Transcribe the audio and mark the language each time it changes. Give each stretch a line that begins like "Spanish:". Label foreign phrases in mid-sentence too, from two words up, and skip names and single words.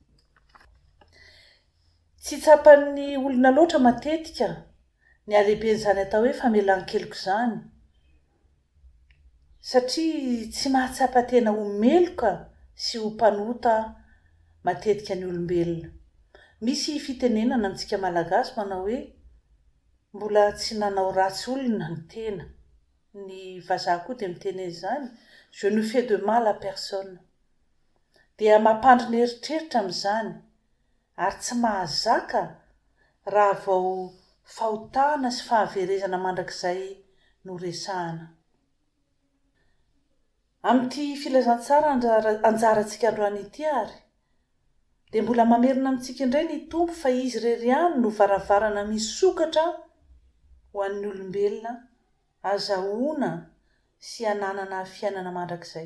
Malagasy: Tsy tsapan'ny olona loatra matetika ny alehiben'izany atao hoe famelan-keloka izany, satria tsy mahatsapa tena ho meloka sy ho mpanota matetika ny olombelona. Misy fitenenana amintsika malagasy manao hoe mbola tsy nanao ratsy olona ny tena. Ny vazaha koa dia miteny izany,
French: je ne fais de mal à personne.
Malagasy: Dia mampandry ny eritreritra amin'izany ary tsy mahazaka raha vao fahotana sy fahaverezana mandrakizay no resahana. Amin'ity filazantsara anjarantsika androany ity ary dia mbola mamerina amintsika indray ny tompo fa izy irery ihany no varavarana misokatra ho an'ny olombelona azahoana sy hananana fiainana mandrakizay.